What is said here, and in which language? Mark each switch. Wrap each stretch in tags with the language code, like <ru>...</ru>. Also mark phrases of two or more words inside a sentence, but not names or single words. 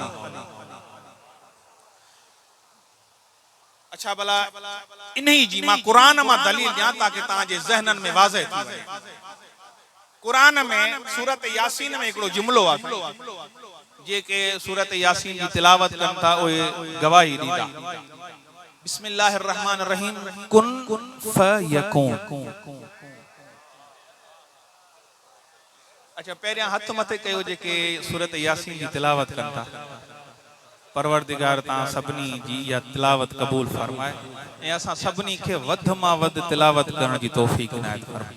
<sd>अच्छा भला इन्ही जी मां कुरान मां दलील ॾियां ताकि तव्हां जे ज़हनन में वाज़ह थी वञे। कुरान में सूरत यासीन में हिकिड़ो जुमिलो आहे जेके सूरत यासीन जी तिलावत कनि था उहे गवाही ॾींदा।</sd> <ar>بسم الله الرحمن الرحيم كن فيكون.</ar> <sd>अच्छा पहिरियां हथ मथे कयो जेके सूरत यासीन जी तिलावत कनि था परवरदिगार तव्हां सभिनी जी इहा तिलावत क़बूल फरमाए ऐं असां सभिनी खे वध मां वध तिलावत करण जी तौफ़ीक़ इनायत फरमाए।</sd>